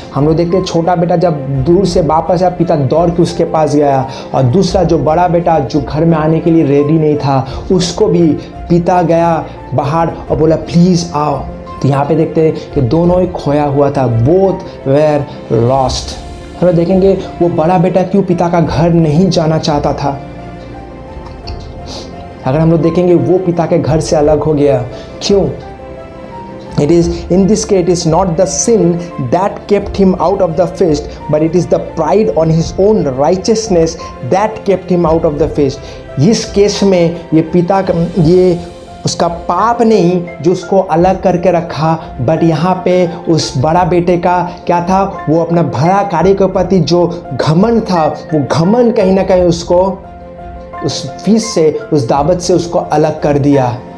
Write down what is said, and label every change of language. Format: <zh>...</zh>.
<hi>हम लोग देखते हैं छोटा बेटा जब दूर से वापस आया, पिता दौड़ के उसके पास गया, और दूसरा जो बड़ा बेटा जो घर में आने के लिए रेडी नहीं था, उसको भी पिता गया बाहर और बोला प्लीज़ आओ। तो यहाँ पे देखते हैं कि दोनों ही खोया हुआ था,</hi> <en>Both were lost.</en> <hi>हम लोग देखेंगे वो बड़ा बेटा क्यों पिता का घर नहीं जाना चाहता था। अगर हम लोग देखेंगे वो पिता के घर से अलग हो गया, क्यों?</hi> <en>It is in this case, it is not the sin that kept him out of the feast, but it is the pride on his own righteousness that kept him out of the feast.</en> <hi>इस case में ये पिता का ये उसका पाप नहीं जो उसको अलग करके रखा, बट यहाँ पे उस बड़ा बेटे का क्या था, वो अपना भला कार्य के प्रति जो घमंड था, वो घमंड कहीं ना कहीं उसको उस फीस से, उस दावत से उसको अलग कर दिया।</hi>